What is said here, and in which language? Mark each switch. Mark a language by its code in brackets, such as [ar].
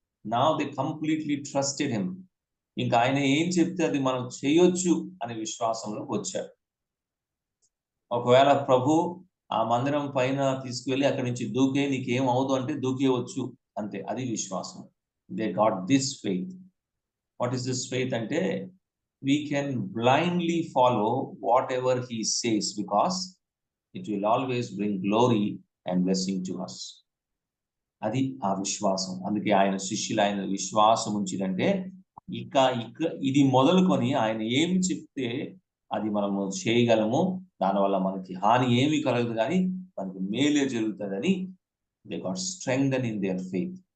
[en] Now they completely trusted him. [te] ఇంకా ఆయన ఏం చెప్తే అది మనం చేయొచ్చు అనే విశ్వాసంలోకి వచ్చాడు. ఒకవేళ ప్రభు ఆ మందిరం పైన తీసుకువెళ్ళి అక్కడి నుంచి దూకే, నీకేం అవదు అంటే దూకేవచ్చు అంతే. అది విశ్వాసం. [en] They got this faith. What is this faith అంటే we can blindly follow whatever he says because it will always bring glory and blessing to us. [te] అది ఆ విశ్వాసం. అందుకే ఆయన శిష్యులు ఆయన విశ్వాసం ఉంచిదంటే ఇక ఇది మొదలుకొని ఆయన ఏమి చెప్తే అది మనము చేయగలము, దానివల్ల మనకి హాని ఏమీ కలగదు కానీ మనకి మేలే జరుగుతుందని [en] They got strengthen in their faith.